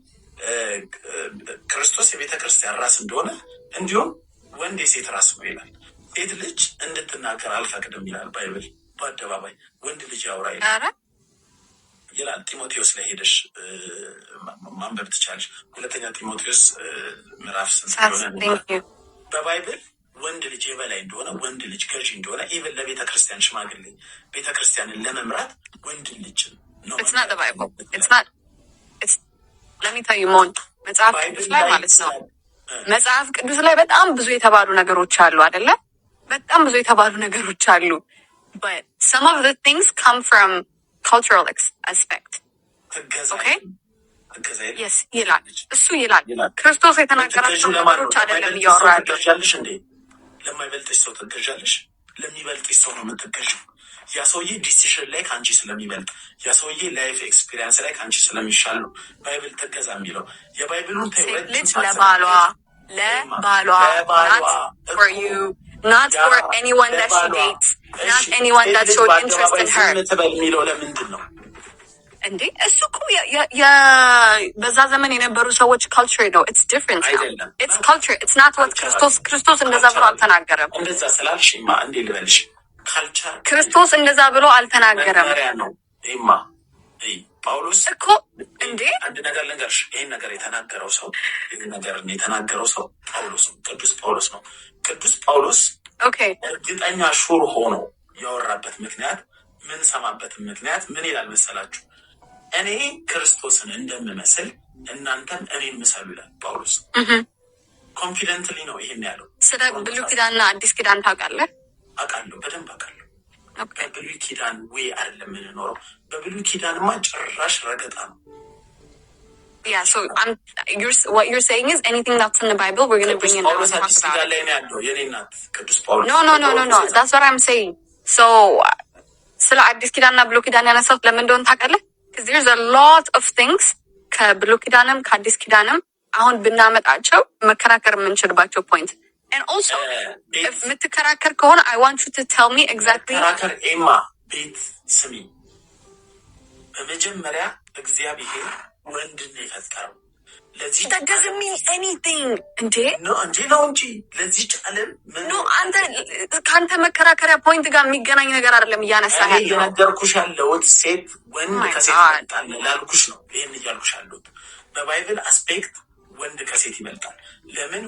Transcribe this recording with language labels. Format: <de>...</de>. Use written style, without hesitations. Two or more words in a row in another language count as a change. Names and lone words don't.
<am>ክርስቶስ የቤተ ክርስቲያን ራስ እንደሆነ እንዲሁም ወንድ የሴት ራስ ነው ይላል። ሴት ልጅ እንድትናገር አልፈቅድም ይላል ባይብል። በአደባባይ ወንድ ልጅ ያውራ ይላል። ጢሞቴዎስ ላይ ሄደሽ ማንበብ ትቻለሽ። ሁለተኛ ጢሞቴዎስ ምዕራፍ 8 በባይብል ወንድ ልጅ የበላይ እንደሆነ፣ ወንድ ልጅ ገዢ እንደሆነ ኢቨን ለቤተ ክርስቲያን ሽማግሌ ቤተ ክርስቲያንን ለመምራት ወንድ ልጅ ነው። መጽሐፍ ቅዱስ ላይ ማለት ነው። መጽሐፍ ቅዱስ ላይ በጣም ብዙ የተባሉ ነገሮች አሉ አይደለ? በጣም ብዙ የተባሉ ነገሮች አሉ።</am> <en>but some of the things come from cultural aspect. Okay?</en> <am>yes ይላል እሱ ይላል። ክርስቶስ የተናገራቸው ነገሮች አይደለም እያወራለሁ። ለማይበልጥሽ ሰው ትገዣለሽ፣ ለሚበልጥሽ ሰው ነው የምትገዢው። ያ ሰውዬ ዲሲሽን ላይ ከአንቺ ስለሚበልጥ፣ ያ ሰውዬ</am> <en>life experience</en> <am>ላይ ከአንቺ ስለሚሻል ነው ባይብል ትገዛ የሚለው። የባይብሉን ልጅ ለባሏ</am> <en>not for you, not for anyone that she dates, not anyone that showed interest in her</en> <am>የሚለው ለምንድን ነው እንዴ? እሱ እኮ በዛ ዘመን የነበሩ ሰዎች ካልቸር ነው።</am> <en>it's different now. it's culture. it's not what</en> <am>ክርስቶስ እንደዛ ብሎ አልተናገረም። እንደዛ ስላልሽማ እንዴ ልበልሽ፣ ካልቸር ክርስቶስ እንደዛ ብሎ አልተናገረም ነው። ይማ ጳውሎስ እኮ እንዴ አንድ ነገር ልንገርሽ፣ ይሄን ነገር የተናገረው ሰው ጳውሎስ ነው፣ ቅዱስ ጳውሎስ ነው። ቅዱስ ጳውሎስ እርግጠኛ ሹር ሆኖ ያወራበት ምክንያት ምን ሰማበት ምክንያት ምን ይላል መሰላችሁ? እኔ ክርስቶስን እንደምመስል እናንተም እኔ ምሰሉ ይላል ጳውሎስ። ኮንፊደንትሊ ነው ይሄን ያለው። ስለ ብሉይ ኪዳንና አዲስ ኪዳን ታውቃለህ? አውቃለሁ፣ በደንብ አውቃለሁ። በብሉይ ኪዳን ወይ አይደለም የምንኖረው፣ በብሉይ ኪዳንማ ጭራሽ ረገጣ ነው።</am> <en>Yeah, so what you're saying is anything that's in the Bible we're going to bring in and talk about it. No. That's what I'm saying.</en> <am>So ስለ አዲስ ኪዳንና ብሉይ ኪዳን ያነሳሁት ለምን እንደሆነ ታውቃለህ?</am> <en>because there's a lot of things</en> <am>ከብሉይ ኪዳንም ከአዲስ ኪዳንም አሁን ብናመጣቸው መከራከር የምንችልባቸው ፖይንት</am> <en>and also if</en> <am>የምትከራከር ከሆነ</am> <en>I want you to tell me exactly</en> <am>ከራከር ኤማ ቤት ስሚ። በመጀመሪያ እግዚአብሔር ወንድን የፈጠረው ለዚህ</am> <en>that doesn't mean anything እንዴ</en> <am>ነው እንጂ ለዚህ ዓለም አንተ ካንተ መከራከሪያ ፖይንት ጋር የሚገናኝ ነገር አይደለም እያነሳህ ያለው። እየነገርኩሽ ያለሁት ሴት ወንድ ከሴት ይበልጣል ላልኩሽ ነው። ይሄን እያልኩሽ ያለሁት በባይብል አስፔክት ወንድ ከሴት ይበልጣል። ለምን?</am>